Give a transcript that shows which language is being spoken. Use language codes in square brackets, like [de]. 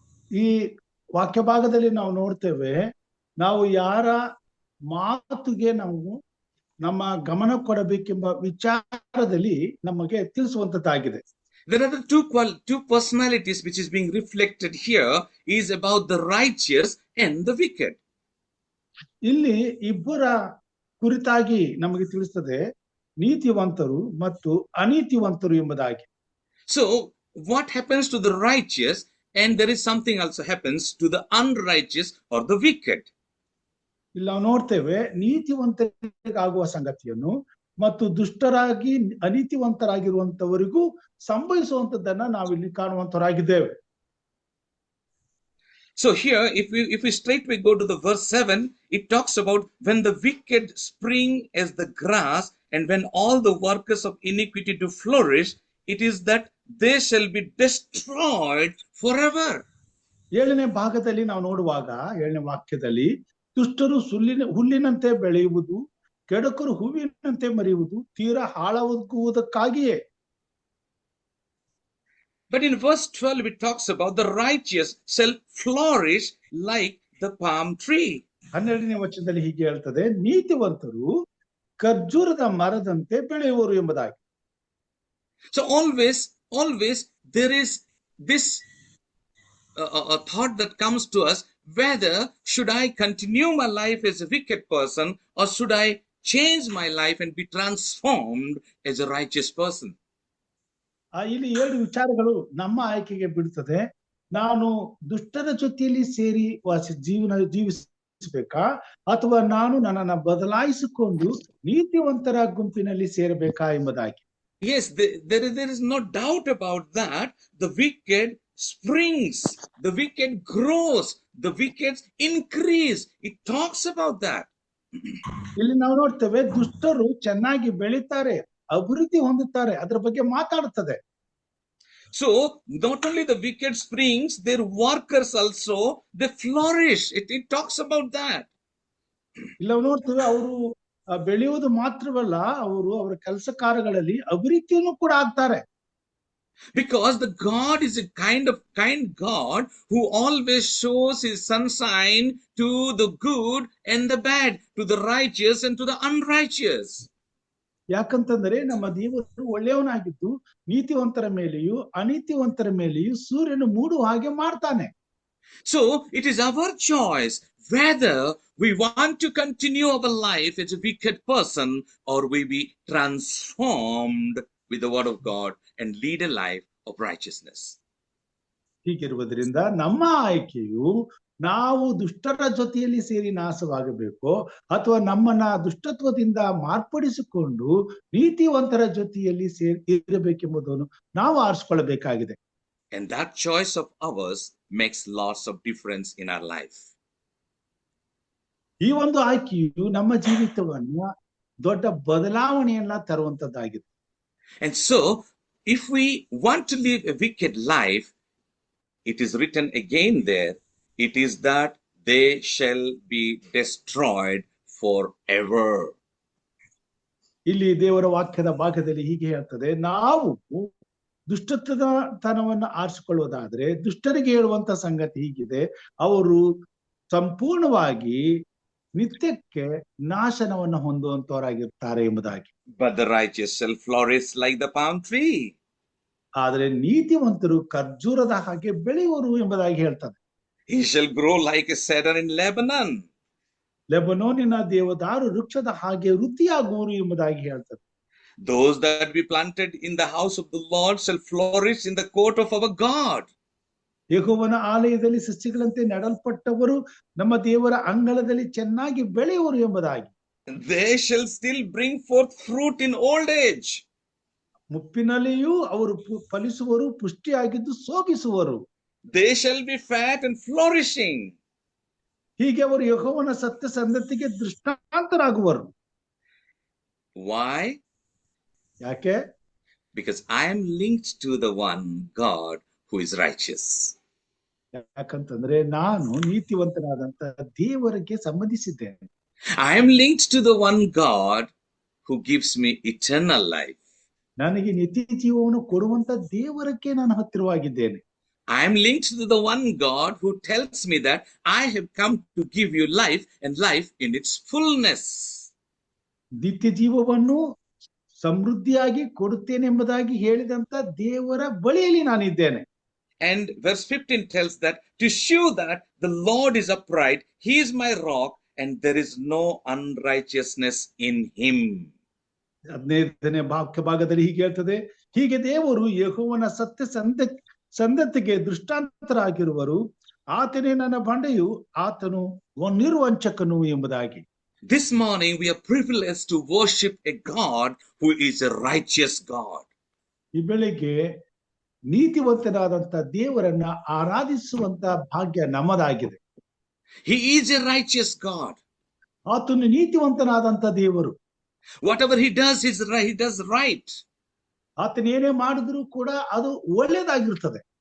[kn] ಈ ವಾಕ್ಯ ಭಾಗದಲ್ಲಿ ನಾವು ನೋಡ್ತೇವೆ, ನಾವು ಯಾರ ಮಾತುಗೆ ನಾವು ನಮ್ಮ ಗಮನ ಕೊಡಬೇಕೆಂಬ ವಿಚಾರದಲ್ಲಿ ನಮಗೆ ತಿಳಿಸುವಂತದ್ದಾಗಿದೆ. [en] There are the two personalities which is being reflected here is about the righteous and the wicked. [kn] ಇಲ್ಲಿ ಇಬ್ಬರ ಕುರಿತಾಗಿ ನಮಗೆ ತಿಳಿಸುತ್ತದೆ, ನೀತಿವಂತರು ಮತ್ತು ಅನೀತಿವಂತರು ಎಂಬುದಾಗಿ. [en] So what happens to the righteous, and there is something also happens to the unrighteous or the wicked. [kn] ಇಲ್ಲಿ ನಾವು ನೋಡ್ತೇವೆ ನೀತಿವಂತರಿಗಾಗುವ ಸಂಗತಿಯನ್ನು ಮತ್ತು ದುಷ್ಟರಾಗಿ ಅನೀತಿವಂತರಾಗಿರುವಂತವರಿಗೂ ಸಂಭವಿಸುವಂತದ್ದನ್ನ ನಾವಿಲ್ಲಿ ಕಾಣುವಂತರಾಗಿದ್ದೇವೆ. [en] So here, if we straightway go to the verse 7, it talks about when the wicked spring as the grass, and when all the workers of iniquity do flourish, it is that they shall be destroyed forever. [kn] 7ನೇ ಭಾಗದಲ್ಲಿ ನಾವು ನೋಡುವಾಗ 7ನೇ ವಾಕ್ಯದಲ್ಲಿ ದುಷ್ಟರು ಹುಲ್ಲಿನಂತೆ ಬೆಳೆಯುವುದು, ಕೆಡುಕರು ಹೂವಿನಂತೆ ಮರೆಯುವುದು, ತೀರಾ ಹಾಳಾಗುವುದಕ್ಕಾಗಿಯೇ. [en] But in verse 12 it talks about the righteous shall flourish like the palm tree. [kn] 12ನೇ ವಚನದಲ್ಲಿ ಹೀಗೆ ಹೇಳ್ತದೆ, ನೀತಿವಂತರು ಖರ್ಜೂರದ ಮರದಂತೆ ಬೆಳೆಯುವರು ಎಂಬುದಾಗಿ. [en] So always there is this a thought that comes to us, whether should I continue my life as a wicked person or should I change my life and be transformed as a righteous person. [kn] ಇಲ್ಲಿ 7 ವಿಚಾರಗಳು ನಮ್ಮ ಆಯ್ಕೆಗೆ ಬಿಡುತ್ತದೆ. ನಾನು ದುಷ್ಟರ ಜೊತೆಯಲ್ಲಿ ಸೇರಿ ಜೀವಿಸಬೇಕಾ ಅಥವಾ ನಾನು ನನ್ನನ್ನು ಬದಲಾಯಿಸಿಕೊಂಡು ನೀತಿವಂತರ ಗುಂಪಿನಲ್ಲಿ ಸೇರಬೇಕಾ ಎಂಬುದಾಗಿ. [en] Yes, there is no doubt about that. The wicked springs, the wicked grows, the wicked increase. It talks about that. [kn] ಇಲ್ಲಿ ನಾವು ನೋಡ್ತೇವೆ, ದುಷ್ಟರು ಚೆನ್ನಾಗಿ ಬೆಳೀತಾರೆ, ಅಭಿವೃದ್ಧಿ ಹೊಂದುತ್ತಾರೆ, ಅದರ ಬಗ್ಗೆ ಮಾತಾಡುತ್ತದೆ. [en] So not only the wicked springs, their workers also, they flourish. It talks about that. [kn] ಇಲ್ಲ ನೋಡ್ತೇವೆ, ಅವರು ಬೆಳೆಯುವುದು ಮಾತ್ರವಲ್ಲ, ಅವರ ಕೆಲಸ ಕಾರ್ಯಗಳಲ್ಲಿ ಅಭಿವೃದ್ಧಿಯನ್ನು ಕೂಡ ಆಗ್ತಾರೆ. [en] Because the God is a kind God who always shows his sunshine to the good and the bad, to the righteous and to the unrighteous. [kn] ಯಾಕಂತಂದ್ರೆ ನಮ್ಮ ದೇವರು ಒಳ್ಳೆಯವನಾಗಿದ್ದು ನೀತಿವಂತರ ಮೇಲೆಯೂ ಅನೀತಿವಂತರ ಮೇಲೆಯೂ ಸೂರ್ಯನು ಮೂಡುವ ಹಾಗೆ ಮಾಡ್ತಾನೆ. [en] So it is our choice whether we want to continue our life as a wicked person or we be transformed with the word of God and lead a life of righteousness. [kn] ಹೀಗಿರುವುದರಿಂದ ನಮ್ಮ ಆಯ್ಕೆಯು ನಾವು ದುಷ್ಟರ ಜೊತೆಯಲ್ಲಿ ಸೇರಿ ನಾಶವಾಗಬೇಕು ಅಥವಾ ನಮ್ಮನ್ನ ದುಷ್ಟತ್ವದಿಂದ ಮಾರ್ಪಡಿಸಿಕೊಂಡು ನೀತಿವಂತರ ಜೊತೆಯಲ್ಲಿ ಇರಬೇಕೆಂಬುದನ್ನು ನಾವು ಆರಿಸಿಕೊಳ್ಳಬೇಕಾಗಿದೆ. [en] And that choice of ours makes lots of difference in our life. [kn] ಈ ಒಂದು ಆಯ್ಕೆಯು ನಮ್ಮ ಜೀವಿತವನ್ನ ದೊಡ್ಡ ಬದಲಾವಣೆಯನ್ನ ತರುವಂತದ್ದಾಗಿದೆ. [en] And so if we want to live a wicked life, it is written again there, it is that they shall be destroyed forever. [kn] ಇಲ್ಲಿ ದೇವರ ವಾಕ್ಯದ ಭಾಗದಲ್ಲಿ ಹೀಗೆ ಹೇಳ್ತದೆ, ನಾವು ದುಷ್ಟತನವನ್ನು ಆರಿಸಿಕೊಳ್ಳುವುದಾದ್ರೆ ದುಷ್ಟರಿಗೆ ಹೇಳುವಂತ ಸಂಗತಿ ಹೀಗಿದೆ, ಅವರು ಸಂಪೂರ್ಣವಾಗಿ ನಿತ್ಯಕ್ಕೆ ನಾಶನವನ್ನು ಹೊಂದುವಂತವರಾಗಿರ್ತಾರೆ ಎಂಬುದಾಗಿ. [en] But the righteous shall flourish like the palm tree. [kn] ಆದ್ರೆ ನೀತಿವಂತರು ಖರ್ಜೂರದ ಹಾಗೆ ಬೆಳೆಯುವರು ಎಂಬುದಾಗಿ ಹೇಳ್ತಾರೆ. [en] He shall grow like a cedar in Lebanon. [kn] ಲೆಬನೋನಿನ ದೇವದಾರು ವೃಕ್ಷದ ಹಾಗೆ ವೃದ್ಧಿಯಾಗುವರು ಎಂಬುದಾಗಿ ಹೇಳ್ತಾರೆ. [en] Those that be planted in the house of the Lord shall flourish in the court of our God. [kn] ಯೆಹೋವನ ಆಲಯದಲ್ಲಿ ಸಸ್ಯಗಳಂತೆ ನೆಡಲ್ಪಟ್ಟವರು ನಮ್ಮ ದೇವರ ಅಂಗಳದಲ್ಲಿ ಚೆನ್ನಾಗಿ ಬೆಳೆಯುವರು ಎಂಬುದಾಗಿ. [en] They shall still bring forth fruit in old age. [kn] ಮುಪ್ಪಿನಲ್ಲಿಯೂ ಅವರು ಫಲಿಸುವರು, ಪುಷ್ಟಿಯಾಗಿದ್ದು ಶೋಭಿಸುವರು. [en] They shall be fat and flourishing. [kn] ಹೀಗೆ ಅವರು ಯೆಹೋವನ ಸತ್ಯ ಸಂತತಿಗೆ ದೃಷ್ಟಾಂತರಾಗುವರು. [en] Why? [kn] ಯಾಕೆ? [en] Because I am linked to the one God who is righteous. [kn] ಯಾಕಂತಂದ್ರೆ ನಾನು ನೀತಿವಂತನಾದಂತ ದೇವರಿಗೆ ಸಂಬಂಧಿಸಿದ್ದೇನೆ. [en] I am linked to the one God who gives me eternal life. [kn] ನನಗೆ ನಿತ್ಯ ಜೀವವನ್ನು ಕೊಡುವಂತ ದೇವರಕ್ಕೆ ನಾನು ಹತ್ತಿರವಾಗಿದ್ದೇನೆ. [en] I am linked to the one God who tells me that I have come to give you life and life in its fullness. [kn] ನಿತ್ಯ ಜೀವವನ್ನು ಸಮೃದ್ಧಿಯಾಗಿ ಕೊಡುತ್ತೇನೆ ಎಂಬುದಾಗಿ ಹೇಳಿದಂತ ದೇವರ ಬಳಿಯಲ್ಲಿ ನಾನಿದ್ದೇನೆ. [en] And verse 15 tells that to show that the Lord is upright, he is my rock and there is no unrighteousness in him. [kn] 15ನೇ ಭಾಗದಲ್ಲಿ ಹೀಗೆ ಹೇಳ್ತದೆ, ಹೀಗೆ ದೇವರು ಯೆಹೋವನ ಸಂತತಿಗೆ ದೃಷ್ಟಾಂತರಾಗಿರುವರು. ಆತನೇ ನನ್ನ ಬಂಡೆಯು, ಆತನು ನಿರ್ವಂಚಕನು ಎಂಬುದಾಗಿ. [en] This morning we are privileged to worship a God who is a righteous God. [kn] ಈ ಬೆಳಿಗ್ಗೆ ನೀತಿವಂತನಾದಂತ ದೇವರನ್ನ ಆರಾಧಿಸುವಂತ ಭಾಗ್ಯ ನಮ್ಮದಾಗಿದೆ. [en] He is a righteous God. [kn] ಆತನು ನೀತಿವಂತನಾದಂತ ದೇವರು. [en] Whatever he does right. [kn] ಆತನ ಏನೇ ಮಾಡಿದ್ರು ಕೂಡ ಅದು ಒಳ್ಳೆಯದಾಗಿರ್ತದೆ.